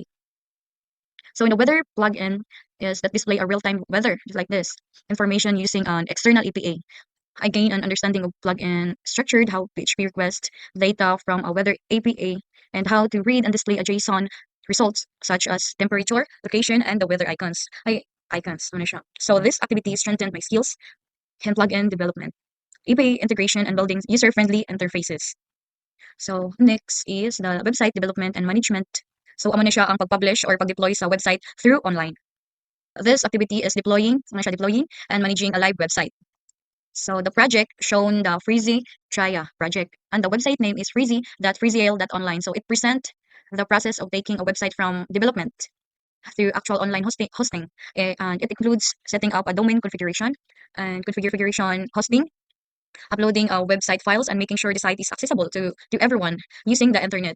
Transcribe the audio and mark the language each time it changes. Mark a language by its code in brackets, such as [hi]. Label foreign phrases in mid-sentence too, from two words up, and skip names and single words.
[en] So in the weather plugin is that display a real-time weather, just like this, information using an external API. I gain an understanding of plugin structured, how PHP request data from a weather API, and how to read and display a JSON results such as temperature, location, and the weather icons. [hil] Ano siya. [en] So this activity strengthened my skills in plugin development, API integration, and building user-friendly interfaces. So next is the website development and management. [hil] So amo na siya ang pag-publish or pag-deploy sa [en] website through online. This activity is deploying and managing a live website. So the project shown the Freezy Traya project, and the website name is freezy.freezyale.online. So it present the process of taking a website from development through actual online hosting, and it includes setting up a domain configuration and configuration hosting, uploading website files, and making sure the site is accessible to everyone using the internet.